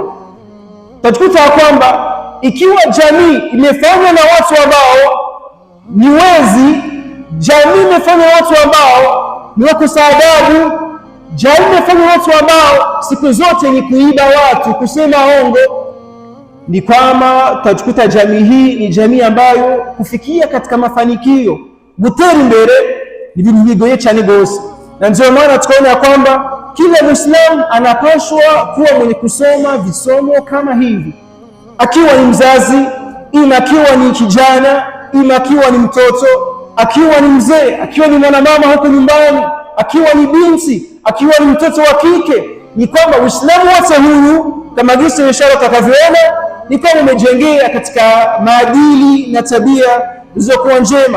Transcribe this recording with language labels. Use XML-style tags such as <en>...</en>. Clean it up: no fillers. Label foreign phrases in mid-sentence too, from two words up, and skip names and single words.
<sw>Tutakuta kwamba ikiwa jamii imefanywa na watu ambao ni wezi, jamii imefanywa na watu ambao ni wakosa adabu, jamii imefanywa na watu ambao siku zote ni kuiba watu, kusema hongo, ni kwamba tutakuta jamii hii ni jamii ambayo kufikia katika mafanikio</sw> <rw>gutera imbere ni bintu bigoye cyane gose.</rw> <sw>Na ndio maana tukaona kwamba kila Muislamu anapaswa kuwa mwenye kusoma visomo kama hivi, akiwa ni mzazi, ima akiwa ni kijana, ima akiwa ni mtoto, akiwa ni mzee, akiwa ni mwanamama huko nyumbani, akiwa ni binti, akiwa ni mtoto wa kike, ni kwamba Uislamu wote huu kama jinsi ishara utakavyoona ni kama umejengea katika maadili na tabia zilizokuwa njema.</sw>